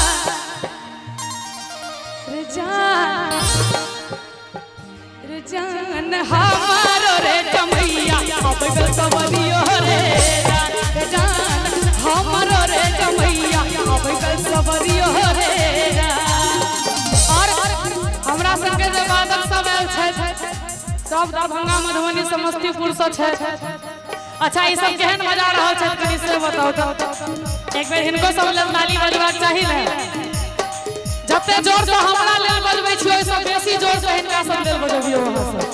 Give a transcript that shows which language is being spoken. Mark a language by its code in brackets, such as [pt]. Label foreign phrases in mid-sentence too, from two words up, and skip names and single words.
[mai] रे जान रे जान हमारो रे जमैया अब सवरियो रे जान हमारो रे जमैया अब सवरियो रे और हमरा संगे जे बादक सब आयल छै सब दरभंगा मधुबनी समस्तीपुर से छै। अच्छा ई सब केहन मजा रहल छै कनी से बताओ तो एक बेर हिनको सब लेल ताली बजबाक चाही ने जते जोर से हमरा लेल बजबै छी ओइ से बेसी जोर से हिनका सब लेल बजबियो अहाँ